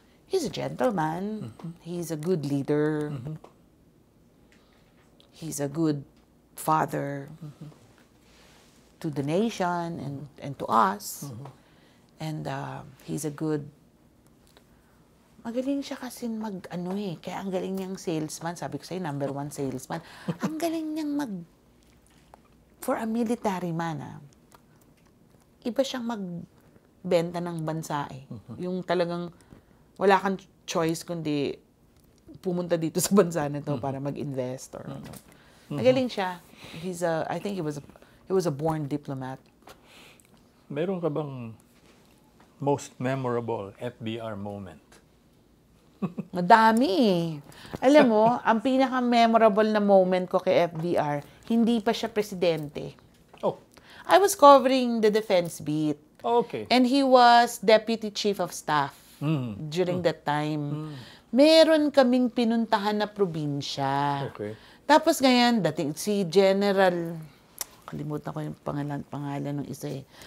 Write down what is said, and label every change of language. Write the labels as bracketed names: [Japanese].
[English] He's a gentleman. He's a good leader. He's a good father to the nation and to us. And he's a good... [Filipino] Magaling siya kasi kaya ang galing niyang salesman. Sabi ko sa'yo, number 1 salesman. Ang galing niyang for a military man, iba siyang magbenta ng bansa eh. Yung talagang wala kang choice kundi pumunta dito sa bansa na to para mag-invest or ano. Magaling siya. [English] I think he was a born diplomat. [Filipino] Meron ka bang most memorable FBR moment? Madami. Alam mo, ang pinaka-memorable na moment ko kay FBR, hindi pa siya presidente. [English] I was covering the defense beat. Okay. And he was Deputy Chief of Staff during that time. [Filipino] Meron kaming pinuntahan na probinsya. [English] Okay. [Filipino] Tapos ngayon, si General, kalimutan ko yung pangalan ng isa eh.